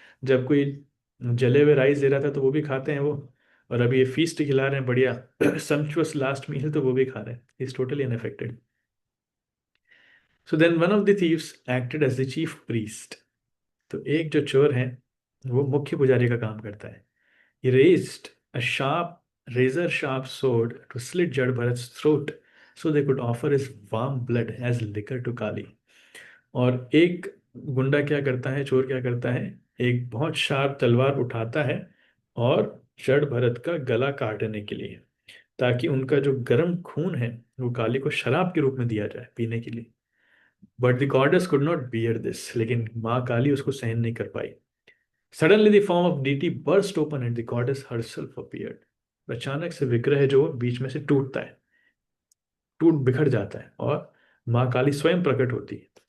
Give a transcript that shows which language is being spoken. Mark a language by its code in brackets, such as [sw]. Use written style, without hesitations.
[hi] जब कोई जले हुए राइस दे रहा था तो वो भी खाते हैं वो, और अभी ये फीस्ट खिला रहे हैं बढ़िया [en] sumptuous last meal, [hi] तो वो भी खा रहे हैं। [en] Is totally unaffected. So then one of the thieves acted as the chief priest. [hi] तो एक जो चोर है वो मुख्य पुजारी का काम करता है। [en] He raised a razor sharp sword to slit Jad Bharat's throat so they could offer his warm blood as liquor to Kali. [hi] और एक गुंडा क्या करता है, चोर क्या करता है, एक बहुत शार्प तलवार उठाता है और जड़ भरत का गला काटने के लिए, ताकि उनका जो गर्म खून है वो काली को शराब के रूप में दिया जाए पीने के लिए। [en] but the goddess could not bear this, [hi] लेकिन माँ काली उसको सहन नहीं कर पाई। [en] Suddenly the form of deity burst open and the goddess herself appeared. [hi] अचानक से विग्रह जो बीच में से टूटता है, टूट बिखर जाता है, और माँ काली स्वयं प्रकट होती है।